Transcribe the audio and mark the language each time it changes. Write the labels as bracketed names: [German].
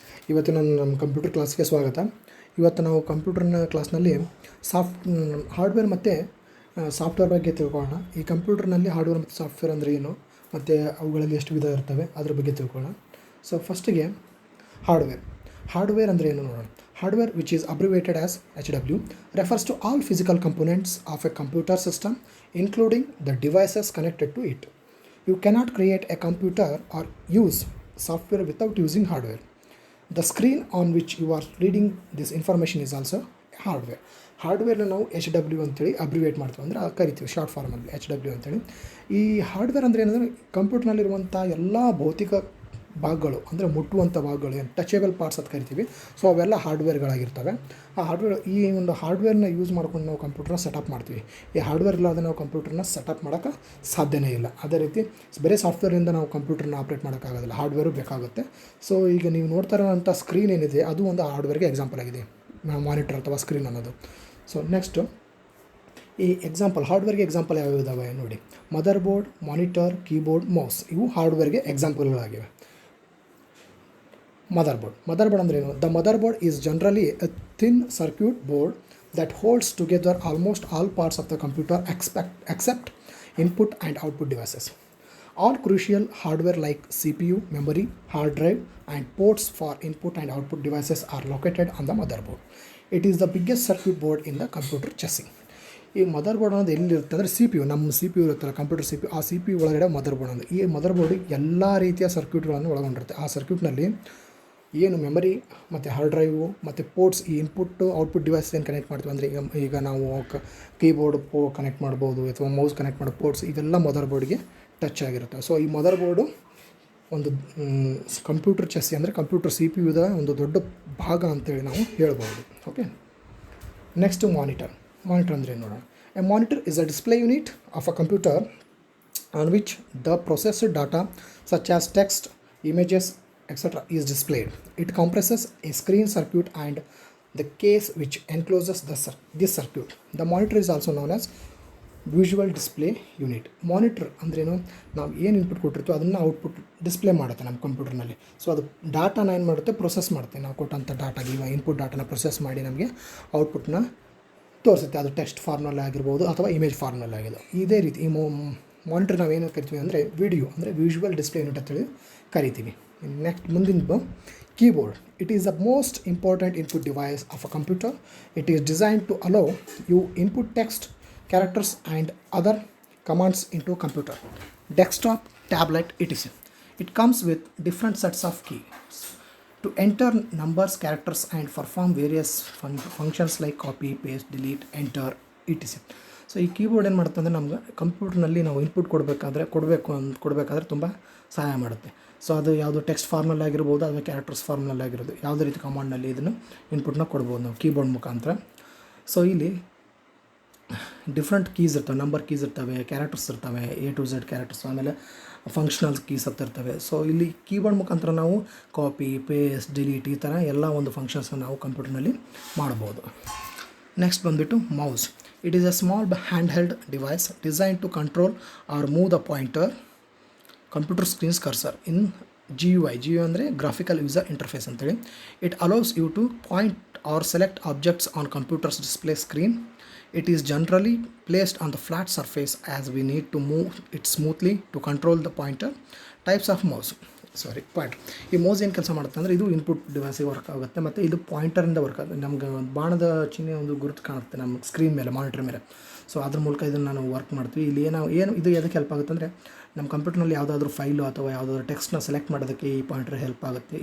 [Kannada] ಇವತ್ತಿನ ನಮ್ಮ ಕಂಪ್ಯೂಟರ್ ಕ್ಲಾಸ್ಗೆ ಸ್ವಾಗತ. ಇವತ್ತು ನಾವು ಕಂಪ್ಯೂಟರ್ನ ಕ್ಲಾಸ್ನಲ್ಲಿ ಹಾರ್ಡ್ವೇರ್ ಮತ್ತು ಸಾಫ್ಟ್ವೇರ್ ಬಗ್ಗೆ ತಿಳ್ಕೊಳ್ಳೋಣ. ಈ ಕಂಪ್ಯೂಟರ್ನಲ್ಲಿ ಹಾರ್ಡ್ವೇರ್ ಮತ್ತು ಸಾಫ್ಟ್ವೇರ್ ಅಂದರೆ ಏನು, ಮತ್ತು ಅವುಗಳಲ್ಲಿ ಎಷ್ಟು ವಿಧ ಇರ್ತವೆ ಅದ್ರ ಬಗ್ಗೆ ತಿಳ್ಕೊಳ್ಳೋಣ. ಸೊ ಫಸ್ಟಿಗೆ ಹಾರ್ಡ್ವೇರ್ ಅಂದರೆ ಏನು ನೋಡೋಣ. [English] Hardware, which is abbreviated as HW, refers to all physical components of a computer system, including the devices connected to it. You cannot create a computer or use software without using hardware. The screen on which you are reading this information is also hardware. [Kannada] ಹಾರ್ಡ್ವೇರ್ನ ನಾವು HW ಅಂತೇಳಿ ಅಬ್ರಿವೇಟ್ ಮಾಡ್ತೀವಿ, ಅಂದರೆ ಕರಿತೀವಿ short ಫಾರ್ಮಲ್ಲಿ HW ಅಂತೇಳಿ. ಈ hardware ಅಂದರೆ ಏನಂದರೆ ಕಂಪ್ಯೂಟರ್ನಲ್ಲಿರುವಂಥ ಎಲ್ಲ ಭೌತಿಕ ಭಾಗಗಳು, ಅಂದರೆ ಮುಟ್ಟುವಂಥ ಭಾಗಗಳು, ಏನು ಟಚೇಬಲ್ ಪಾರ್ಟ್ಸ್ ಅಂತ ಕರಿತೀವಿ. ಸೊ ಅವೆಲ್ಲ ಹಾರ್ಡ್ವೇರ್ಗಳಾಗಿರ್ತವೆ. ಆ ಒಂದು ಹಾರ್ಡ್ವೇರ್ನ ಯೂಸ್ ಮಾಡ್ಕೊಂಡು ನಾವು ಕಂಪ್ಯೂಟರ್ನ ಸೆಟಪ್ ಮಾಡ್ತೀವಿ. ಈ ಹಾರ್ಡ್ವೇರ್ ಇಲ್ಲದೆ ನಾವು ಕಂಪ್ಯೂಟರ್ನ ಸೆಟಪ್ ಮಾಡೋಕ್ಕೆ ಸಾಧ್ಯನೇ ಇಲ್ಲ. ಅದೇ ರೀತಿ ಬೇರೆ ಸಾಫ್ಟ್ವೇರಿಂದ ನಾವು ಕಂಪ್ಯೂಟರ್ನ ಆಪ್ರೇಟ್ ಮಾಡೋಕ್ಕಾಗೋದಿಲ್ಲ, ಹಾರ್ಡ್ವೇರು ಬೇಕಾಗುತ್ತೆ. ಸೊ ಈಗ ನೀವು ನೋಡ್ತಾ ಇರೋವಂಥ ಸ್ಕ್ರೀನ್ ಏನಿದೆ ಅದು ಒಂದು ಹಾರ್ಡ್ವೇರ್ಗೆ ಎಕ್ಸಾಂಪಲ್ ಆಗಿದೆ, ಮಾನಿಟರ್ ಅಥವಾ ಸ್ಕ್ರೀನ್ ಅನ್ನೋದು. ಸೊ ನೆಕ್ಸ್ಟು ಈ ಹಾರ್ಡ್ವೇರ್ಗೆ ಎಕ್ಸಾಂಪಲ್ ಯಾವ್ಯಾವ ಇದ್ದಾವೆ ನೋಡಿ. Mother board, monitor, keyboard, mouse ಇವು ಹಾರ್ಡ್ವೇರ್ಗೆ ಎಕ್ಸಾಂಪಲ್ಗಳಾಗಿವೆ. ಮದರ್ಬೋರ್ಡ್ ಅಂದರೆ ಏನು? [English] The motherboard is generally a thin circuit board that holds together almost all parts of the computer except input and output devices. All crucial hardware like CPU, memory, hard drive, and ports for input and output devices are located on the motherboard. It is the biggest circuit board in the computer chassis. [Kannada] ಈ ಮದರ್ಬೋರ್ಡ್ ಅನ್ನೋದು ಎಲ್ಲಿರುತ್ತೆ ಅಂದರೆ ನಮ್ಮ C P U ಇರುತ್ತಲ್ಲ, computer C P U, ಆ C P U ಒಳಗಡೆ ಮದರ್ಬೋರ್ಡ್ ಅಂದರೆ ಈ ಮದರ್ಬೋರ್ಡ್ ಎಲ್ಲ ರೀತಿಯ ಸರ್ಕ್ಯೂಟ್ಗಳನ್ನು ಒಳಗೊಂಡಿರುತ್ತೆ. ಆ ಸರ್ಕ್ಯೂಟ್ನಲ್ಲಿ ಏನು ಮೆಮರಿ ಮತ್ತು ಹಾರ್ಡ್ ಡ್ರೈವು ಮತ್ತು ಪೋರ್ಟ್ಸ್, ಈ ಇನ್ಪುಟ್ಟು ಔಟ್ಪುಟ್ ಡಿವೈಸ್ ಏನು ಕನೆಕ್ಟ್ ಮಾಡ್ತೀವಿ ಅಂದರೆ ಈಗ ನಾವು ಕೀಬೋರ್ಡ್ ಕನೆಕ್ಟ್ ಮಾಡ್ಬೋದು ಅಥವಾ ಮೌಸ್ ಕನೆಕ್ಟ್ ಮಾಡೋ ಪೋರ್ಟ್ಸ್, ಇದೆಲ್ಲ ಮದರ್ ಬೋರ್ಡ್ಗೆ ಟಚ್ ಆಗಿರುತ್ತೆ. ಸೊ ಈ ಮದರ್ ಬೋರ್ಡು ಒಂದು ಕಂಪ್ಯೂಟರ್ ಚೆಸ್ಸಿ ಅಂದರೆ ಕಂಪ್ಯೂಟರ್ ಸಿ ಪಿ ಯುದ ಒಂದು ದೊಡ್ಡ ಭಾಗ ಅಂತೇಳಿ ನಾವು ಹೇಳ್ಬೋದು. ಓಕೆ, ನೆಕ್ಸ್ಟ್ ಮಾನಿಟರ್ ಅಂದರೆ ಏನು ನೋಡೋಣ. [English] A monitor is a display unit of a computer on which the processed data such as text, images, etc. is displayed. It compresses a screen circuit and the case which encloses this circuit. The monitor is also known as visual display unit. [Kannada] Monitor ಅಂದ್ರೇನು? ನಾವು ಏನು input ಕೊಟ್ಟಿರ್ತೀವಿ ಅದನ್ನು output display ಮಾಡುತ್ತೆ ನಮ್ಮ ಕಂಪ್ಯೂಟರ್ನಲ್ಲಿ. So ಅದು ಡಾಟಾನ ಏನು ಮಾಡುತ್ತೆ, ಪ್ರೊಸೆಸ್ ಮಾಡುತ್ತೆ. ನಾವು ಕೊಟ್ಟಂಥ ಡಾಟಾಗೆ ಇನ್ಪುಟ್ ಡಾಟಾನ ಪ್ರೊಸೆಸ್ ಮಾಡಿ ನಮಗೆ ಔಟ್ಪುಟ್ನ ತೋರಿಸುತ್ತೆ. ಅದು ಟೆಕ್ಸ್ಟ್ ಫಾರ್ಮ್ನಲ್ಲಿ ಆಗಿರ್ಬೋದು ಅಥವಾ ಇಮೇಜ್ ಫಾರ್ಮ್ನಲ್ಲಿ ಆಗಿದೆ. ಇದೇ ರೀತಿ ಈ ಮಾನಿಟರ್ ನಾವು ಏನು ಕರಿತೀವಿ ಅಂದರೆ ವಿಜುವಲ್ ಡಿಸ್ಪ್ಲೇ ಯೂನಿಟ್ ಅಂತೇಳಿ ಕರಿತೀವಿ. ನೆಕ್ಸ್ಟ್ ಮುಂದಿನ keyboard. [English] It is the most important input device of a computer. It is designed to allow you input text, characters and other commands into computer, desktop, tablet, etc. It comes with different sets of keys to enter numbers, characters and perform various functions like copy, paste, delete, enter, etc. [Kannada] So ಈ keyboard ಏನು ಮಾಡುತ್ತೆ ಅಂದರೆ ನಮ್ಗೆ ಕಂಪ್ಯೂಟರ್ನಲ್ಲಿ ನಾವು input ಕೊಡಬೇಕಾದ್ರೆ ತುಂಬ ಸಹಾಯ ಮಾಡುತ್ತೆ. ಸೊ ಅದು ಯಾವುದು ಟೆಕ್ಸ್ಟ್ ಫಾರ್ಮಲ್ಲಿ ಆಗಿರ್ಬೋದು ಅಥವಾ ಕ್ಯಾರೆಕ್ಟರ್ಸ್ ಫಾರ್ಮ್ನಲ್ಲಿ ಆಗಿರೋದು, ಯಾವುದೇ ರೀತಿ ಕಮಾಂಡ್ನಲ್ಲಿ ಇದನ್ನು ಇನ್ಪುಟ್ನ ಕೊಡ್ಬೋದು ನಾವು ಕೀಬೋರ್ಡ್ ಮುಖಾಂತರ. ಸೊ ಇಲ್ಲಿ ಡಿಫ್ರೆಂಟ್ ಕೀಸ್ ಇರ್ತವೆ, ನಂಬರ್ ಕೀಸ್ ಇರ್ತವೆ, ಕ್ಯಾರೆಕ್ಟರ್ಸ್ ಇರ್ತವೆ, A to Z ಕ್ಯಾರೆಕ್ಟರ್ಸ್, ಆಮೇಲೆ ಫಂಕ್ಷನಲ್ ಕೀಸ್ ಅಂತ ಇರ್ತವೆ. ಸೊ ಇಲ್ಲಿ ಕೀಬೋರ್ಡ್ ಮುಖಾಂತರ ನಾವು ಕಾಪಿ, ಪೇಸ್ಟ್, ಡಿಲೀಟ್ ಈ ಥರ ಎಲ್ಲ ಒಂದು ಫಂಕ್ಷನ್ಸನ್ನು ನಾವು ಕಂಪ್ಯೂಟರ್ನಲ್ಲಿ ಮಾಡ್ಬೋದು. ನೆಕ್ಸ್ಟ್ ಬಂದುಬಿಟ್ಟು mouse. [English] It is a small handheld device designed to control or move the pointer computer screen's cursor in GUI. [Kannada] GUI ಅಂದರೆ ಗ್ರಾಫಿಕಲ್ ಯೂಸರ್ ಇಂಟರ್ಫೇಸ್ ಅಂತೇಳಿ. [English] It allows you to point or select objects on computer's display screen. It is generally placed on the flat surface as we need to move it smoothly to control the pointer. Types of mouse. Pointer. [Kannada] ಈ mouse ಏನು ಕೆಲಸ ಮಾಡುತ್ತೆ ಅಂದರೆ ಇದು input ಡಿವೈಸಿಗೆ work ಆಗುತ್ತೆ ಮತ್ತು ಇದು ಪಾಯಿಂಟರಿಂದ work ಆಗುತ್ತೆ. ನಮ್ಗೆ ಬಾಣದ ಚಿಹ್ನೆ ಒಂದು ಗುರುತು ಕಾಣುತ್ತೆ ನಮ್ಮ ಸ್ಕ್ರೀನ್ ಮೇಲೆ, ಮಾನಿಟರ್ ಮೇಲೆ. ಸೊ ಅದ್ರ ಮೂಲಕ ಇದನ್ನು ನಾವು ವರ್ಕ್ ಮಾಡ್ತೀವಿ. ಇಲ್ಲಿ ಏನು ಇದು ಎದಕ್ಕೆ ಹೆಲ್ಪ್ ಆಗುತ್ತೆ ಅಂದರೆ ನಮ್ಮ ಕಂಪ್ಯೂಟರ್ನಲ್ಲಿ ಯಾವುದಾದ್ರೂ ಫೈಲು ಅಥವಾ ಯಾವುದಾದ್ರೂ ಟೆಕ್ಸ್ಟ್ನ ಸೆಲೆಕ್ಟ್ ಮಾಡೋದಕ್ಕೆ ಈ ಪಾಯಿಂಟರ್ ಹೆಲ್ಪ್ ಆಗುತ್ತೆ.